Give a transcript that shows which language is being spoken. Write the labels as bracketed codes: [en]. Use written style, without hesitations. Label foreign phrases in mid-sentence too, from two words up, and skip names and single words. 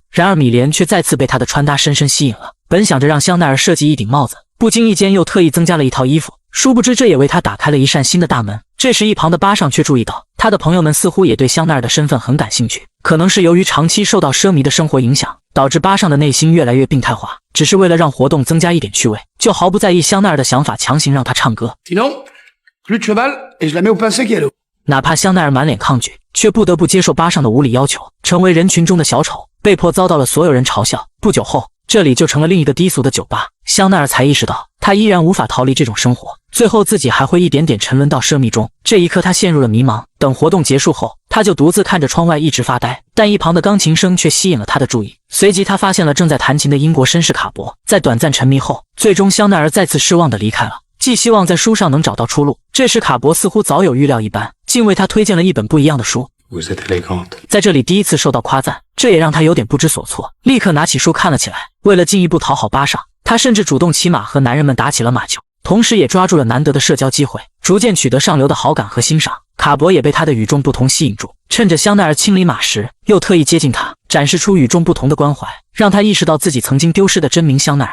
[zh] 然而米莲却再次被他的穿搭深深吸引了，本想着让香奈儿设计一顶帽子，不经意间又特意增加了一套衣服，殊不知这也为他打开了一扇新的大门。这时一旁的巴上却注意到，他的朋友们似乎也对香奈儿的身份很感兴趣，可能是由于长期受到奢靡的生活影响，导致巴上的内心越来越病态化，只是为了让活动增加一点趣味，就毫不在意香奈儿的想法，强行让他唱歌。 [fr] Sinon, plus de cheval et je la mets au pain sec et à l'eau. [zh] 哪怕香奈儿满脸抗拒，却不得不接受巴上的无理要求，成为人群中的小丑，被迫遭到了所有人嘲笑。不久后，这里就成了另一个低俗的酒吧。香奈儿才意识到，他依然无法逃离这种生活，最后自己还会一点点沉沦到奢靡中。这一刻，他陷入了迷茫。等活动结束后，他就独自看着窗外一直发呆，但一旁的钢琴声却吸引了他的注意。随即，他发现了正在弹琴的英国绅士卡博。在短暂沉迷后，最终香奈儿再次失望地离开了，寄希望在书上能找到出路。这时卡博似乎早有预料一般，竟为他推荐了一本不一样的书。 [fr] Vous êtes élégante. [zh] 在这里第一次受到夸赞，这也让他有点不知所措，立刻拿起书看了起来。为了进一步讨好巴上，他甚至主动骑马和男人们打起了马球，同时也抓住了难得的社交机会，逐渐取得上流的好感和欣赏。卡博也被他的与众不同吸引住，趁着香奈儿清理马时，又特意接近他，展示出与众不同的关怀，让他意识到自己曾经丢失的真名香奈儿。